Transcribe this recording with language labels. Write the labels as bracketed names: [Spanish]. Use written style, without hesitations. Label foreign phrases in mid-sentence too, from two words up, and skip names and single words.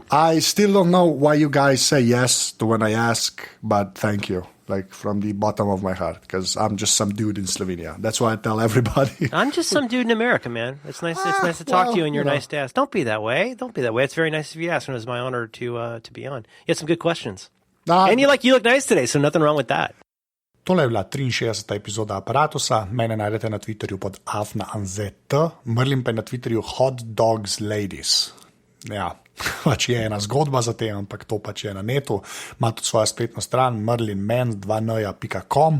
[English] I still don't know why you guys say yes to when I ask, but thank you, like from the bottom of my heart, because I'm just some dude in Slovenia. That's why I tell everybody. I'm just some dude in America, man. It's nice. It's nice to talk to you, and you're nice to ask. Don't be that way. It's very nice of you to ask, and it was my honor to be on. You had some good questions, and you look nice today, so nothing wrong with that. [Slovenian] Tole je bila 63. epizoda Aparatusa. Mene najdete na Twitterju pod afnaanzet, Merlin pa je na Twitterju hotdogsladies. Ja, pač je ena zgodba za te, ampak to pač je na netu. Ima tudi svojo spletno stran merlinman2n.com.